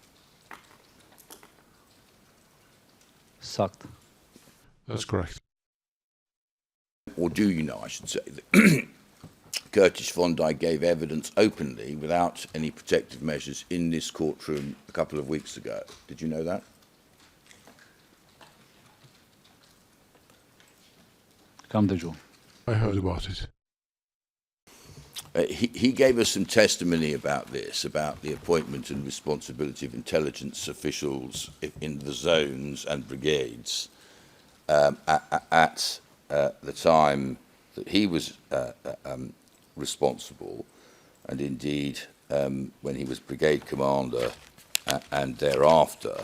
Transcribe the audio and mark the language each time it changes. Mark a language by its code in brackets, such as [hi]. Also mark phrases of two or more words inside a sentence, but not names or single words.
[sq] Sakt. [en] That's correct. Or do you know, I should say, that Kurtesh Fondai gave evidence openly without any protective measures in this courtroom a couple of weeks ago? Did you know that? [sq] Kam dëgjuar. [en] I heard about it. He gave us some testimony about this, about the appointment and responsibility of intelligence officials in the zones and brigades at the time that he was responsible, and indeed when he was brigade commander and thereafter.